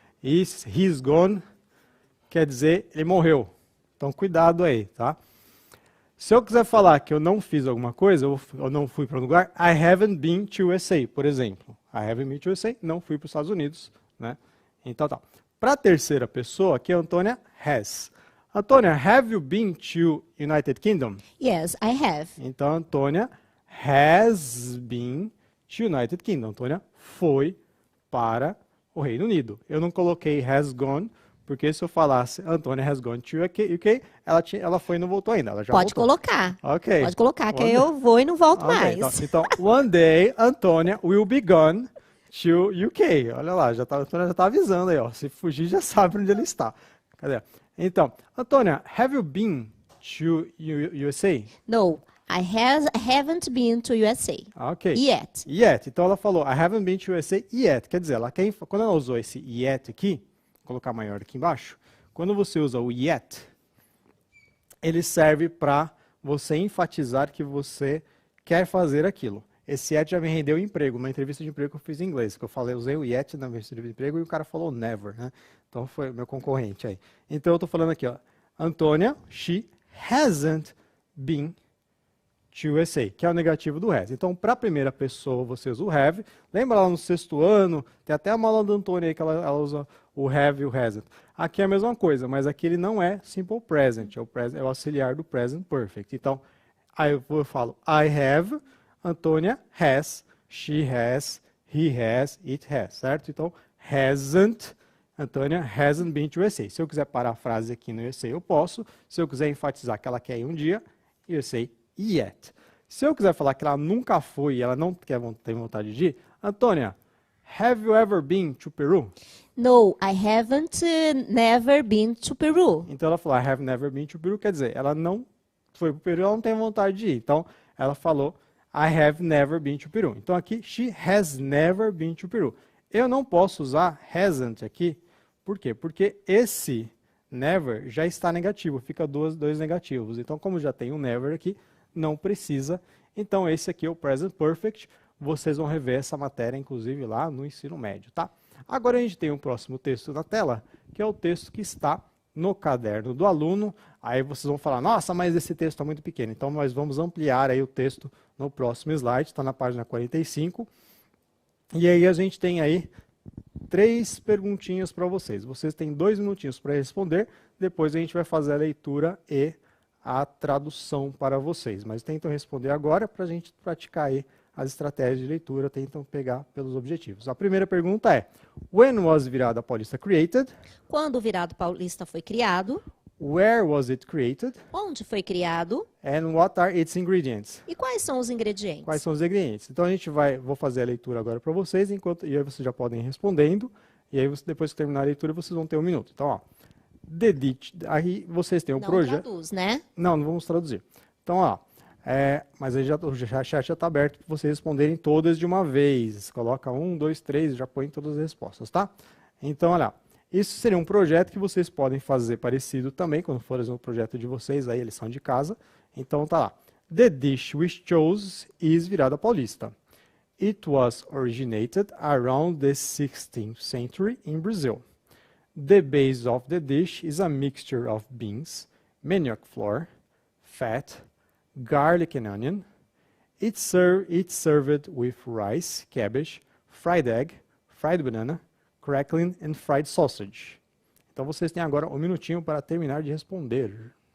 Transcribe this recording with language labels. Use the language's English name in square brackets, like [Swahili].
[Portuguese] E [English] he's gone [Portuguese] quer dizer ele morreu. Então, cuidado aí, tá? Se eu quiser falar que eu não fiz alguma coisa, eu não fui para um lugar, [English] I haven't been to USA, [Portuguese] por exemplo. [English] I haven't been to USA, [Portuguese] não fui para os Estados Unidos, né? Então, tá. Para a terceira pessoa, aqui a Antônia has. [English] Antônia, have you been to United Kingdom? Yes, I have. [Portuguese] Então, [English] Antônia has been to United Kingdom. [Portuguese] Antônia foi para o Reino Unido. Eu não coloquei [English] has gone, [Portuguese] porque se eu falasse [English] Antônia has gone to UK, [Portuguese] ela foi e não voltou ainda. Ela já Pode voltou. colocar. Ok. Pode colocar, que eu vou e não volto mais. Então, [English] one day, Antônia will be gone to UK. [Portuguese] Olha lá, a Antônia já está avisando aí, ó. Se fugir, já sabe onde ele está. Cadê? [English] Então, Antônia, have you been to USA? No, I haven't been to USA. Ok. Yet. Yet. [Portuguese] Então ela falou, [English] I haven't been to USA yet. [Portuguese] Quer dizer, quando ela usou esse yet aqui, vou colocar maior aqui embaixo, quando você usa o yet, ele serve para você enfatizar que você quer fazer aquilo. Esse yet já me rendeu emprego, uma entrevista de emprego que eu fiz em inglês, que usei o yet na minha entrevista de emprego e o cara falou [English] never, [Portuguese] né? Então foi o meu concorrente aí. Então eu estou falando aqui, ó, Antônia, [English] she hasn't been to USA, [Portuguese] que é o negativo do has. Então, para a primeira pessoa, você usa o have. Lembra lá no sexto ano, tem até a aula da Antônia aí que ela usa o have e o hasn't. Aqui é a mesma coisa, mas aqui ele não é simple present, é o auxiliar do present perfect. Então, aí eu falo [English] I have, Antônia has, she has, he has, it has, [Portuguese] certo? Então, hasn't, Antônia [English] hasn't been to USA. [Portuguese] Se eu quiser parar a frase aqui no USA, eu posso. Se eu quiser enfatizar que ela quer ir um dia, [English] USA yet. [Portuguese] Se eu quiser falar que ela nunca foi e ela não tem vontade de ir, Antônia, [English] have you ever been to Peru? No, I haven't never been to Peru. [Portuguese] Então ela falou, [English] I have never been to Peru, [Portuguese] quer dizer, ela não foi para o Peru, ela não tem vontade de ir. Então ela falou, [English] I have never been to Peru. [Portuguese] Então aqui, [English] she has never been to Peru. [Portuguese] Eu não posso usar hasn't aqui, por quê? Porque esse never já está negativo, fica dois negativos. Então como já tem um never aqui, não precisa. Então esse aqui é o present perfect. Vocês vão rever essa matéria, inclusive, lá no ensino médio, tá? Agora a gente tem um próximo texto na tela, que é o texto que está no caderno do aluno. Aí vocês vão falar, nossa, mas esse texto está muito pequeno. Então nós vamos ampliar aí o texto no próximo slide, está na página 45. E aí a gente tem aí 3 perguntinhas para vocês. Vocês têm 2 minutinhos para responder, depois a gente vai fazer a leitura e a tradução para vocês. Mas tentam responder agora para a gente praticar aí as estratégias de leitura, tentam pegar pelos objetivos. A primeira pergunta é, [English] when was Virada Paulista created? [Portuguese] Quando o Virado Paulista foi criado? [English] Where was it created? [Portuguese] Onde foi criado? [English] And what are its ingredients? [Portuguese] E quais são os ingredientes? Quais são os ingredientes? Então vou fazer a leitura agora para vocês, e aí vocês já podem ir respondendo, e aí depois que terminar a leitura vocês vão ter 1 minuto. Então, ó, aí vocês têm um projeto. Não traduz, né? Não vamos traduzir. Então, ó, mas aí o chat já está aberto para vocês responderem todas de uma vez. Coloca 1, 2, 3, já põe todas as respostas, tá? Então, olha, isso seria um projeto que vocês podem fazer parecido também, quando for fazer um projeto de vocês, aí eles são de casa. Então, tá lá. [English] The dish we chose is Virada Paulista. It was originated around the 16th century in Brazil. The base of the dish is a mixture of beans, manioc flour, fat, garlic and onion. It's served with rice, cabbage, fried egg, fried banana, crackling and fried sausage. [Portuguese] Então vocês têm agora 1 minutinho para terminar de responder.